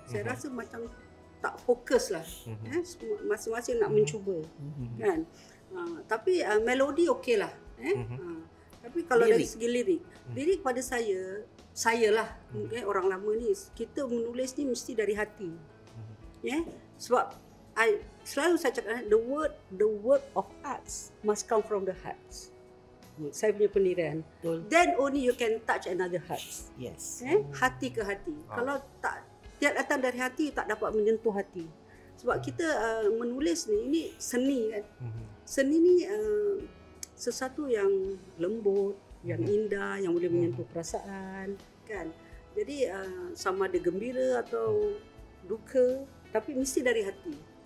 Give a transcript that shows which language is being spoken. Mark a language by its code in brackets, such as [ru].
[ms] Saya rasa macam tak fokus lah. Masing-masing nak mencuba. Kan? Tapi melodi okey lah. Tapi kalau dari segi lirik pada saya lah, orang lama ni, kita menulis ni mesti dari hati. Sebab selalu saya cakap, [en] the word of arts must come from the hearts. [ms] Saya punya pendirian. [en] Then only you can touch another heart. Yes. [ms] Hati ke hati. Kalau tak datang dari hati, tak dapat menyentuh hati. Sebab kita menulis ni, ini seni kan. Seni ni sesuatu yang lembut, yang indah, yang boleh menyentuh perasaan kan. Jadi sama ada gembira atau duka, tapi mesti dari hati.